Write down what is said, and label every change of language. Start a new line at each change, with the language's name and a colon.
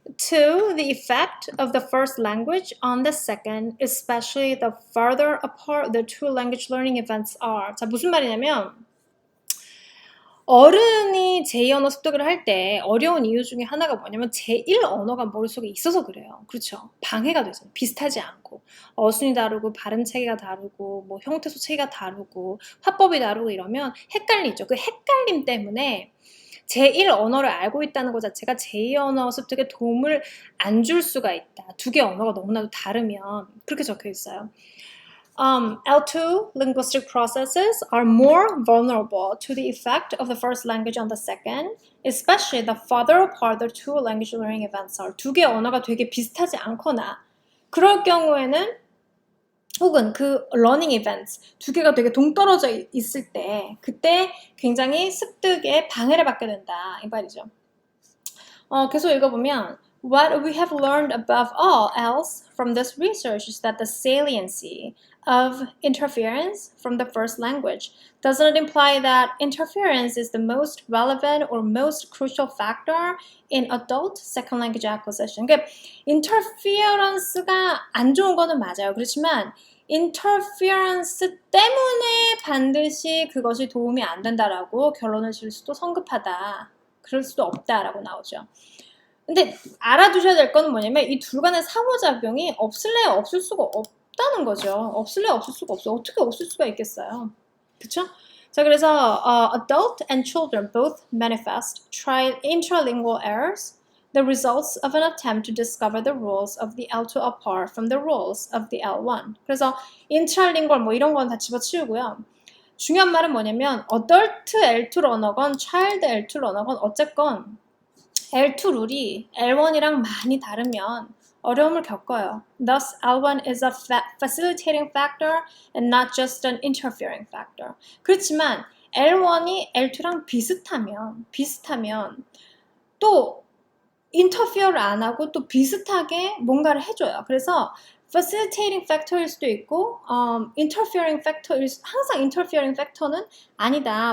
English: To the effect of the first language on the second, especially the farther apart the two language learning events are.
Korean: 자, 무슨 말이냐면 어른이 제2 언어 습득을 할 때 어려운 이유 중에 하나가 뭐냐면 제1 언어가 머릿속에 있어서 그래요. 그렇죠? 방해가 되죠. 비슷하지 않고 어순이 다르고 발음 체계가 다르고 뭐 형태소 체계가 다르고 화법이 다르고 이러면 헷갈리죠. 그 헷갈림 때문에 제1 언어를 알고 있다는 것 자체가 제2 언어 습득에 도움을 안 줄 수가 있다. 두 개의 언어가 너무나도 다르면 그렇게 적혀 있어요.
English: L2 linguistic processes are more vulnerable to the effect of the first language on the second, especially the farther apart the two language learning events are.
Korean: 두 개의 언어가 되게 비슷하지 않거나 그럴 경우에는 혹은 그 learning events 두 개가 되게 동떨어져 있을 때 그때 굉장히 습득에 방해를 받게 된다 이 말이죠. 계속 읽어보면
English: What we have learned above all else from this research is that the saliency of interference from the first language does not imply that interference is the most relevant or most crucial factor in adult second language acquisition.
Korean: 그러니까 interference가 안 좋은 거는 맞아요. 그렇지만 interference 때문에 반드시 그것이 도움이 안 된다라고 결론을 지을 수도 성급하다. 그럴 수도 없다라고 나오죠. 근데 알아두셔야 될 거는 뭐냐면 이 둘 간의 상호작용이 없을래야 없을 수가 없다는 거죠. 없을래야 없을 수가 없어. 어떻게 없을 수가 있겠어요. 그쵸? 자, 그래서
English: adult and children both manifest intralingual errors, the results of an attempt to discover the rules of the L2 apart from the rules of the L1.
Korean: 그래서 intralingual 뭐 이런 건 다 집어치우고요. 중요한 말은 뭐냐면 adult L2 러너건 child L2 러너건 어쨌건 L2 룰이 L1이랑 많이 다르면 어려움을 겪어요.
English: Thus, L1 is a facilitating factor and not just an interfering factor.
Korean: 그렇지만 L1이 L2랑 비슷하면 또 interfere 안 하고 또 비슷하게 뭔가를 해줘요. 그래서 facilitating factor일 수도 있고 interfering factor 항상 interfering factor는 아니다.